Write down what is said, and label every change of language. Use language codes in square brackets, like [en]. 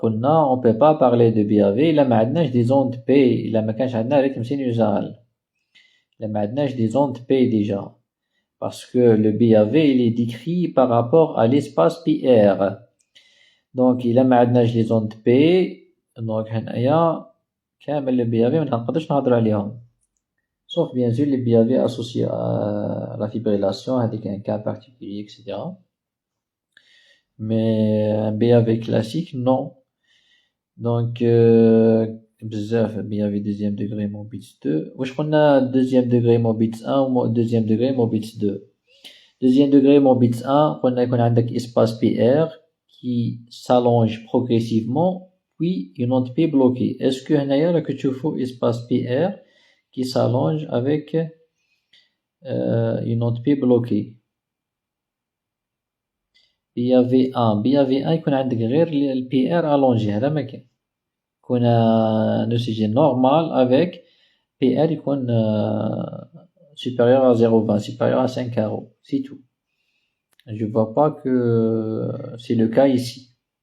[fr] On ne peut pas parler de BAV. Il a maintenant des ondes P. Il a maintenant rythme sinusal. Il a maintenant des ondes P déjà. Parce que le BAV, il est décrit par rapport à l'espace PR. Donc, il a maintenant des ondes P. Donc, [ar] كامل [fr] le BAV [ar] ما نقدرش نهضر عليهم. [fr] Sauf bien sûr les BAV associés à la fibrillation avec un cas particulier, etc. Mais un BAV classique, non. Donc, [ar] بزاف [fr] BAV deuxième degré Mobitz 2. [ar] واش قلنا deuxième degré Mobitz 1 ou deuxième degré Mobitz 2. [fr] Deuxième degré Mobitz 1 [ar] قلنا يكون عندك [fr] espace PR qui s'allonge progressivement puis une onde P bloquée. Est-ce que [ar] هنايا راك تشوفوا [fr] espace PR qui s'allonge avec une onde P bloquée. [ar] BAV1 يكون عندك غير ال [fr] PR allongé [ar] هذا ما كان. يكون [fr] un ECG normal avec PR يكون supérieur à 0,20, supérieur à 5 carreaux, c'est tout. Je vois pas que c'est le cas ici.